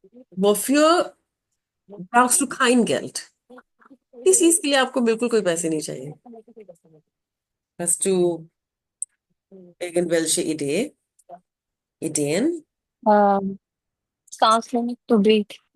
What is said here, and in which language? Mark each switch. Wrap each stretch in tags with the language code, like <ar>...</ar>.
<de>Wofür brauchst du kein Geld?</de> <hi>किस चीज के लिए आपको बिल्कुल कोई पैसे नहीं चाहिए?</hi> <de>Hast du irgendwelche Ideen?</de> <hi>Um, सांस लेने</hi> <en>to breathe.</en>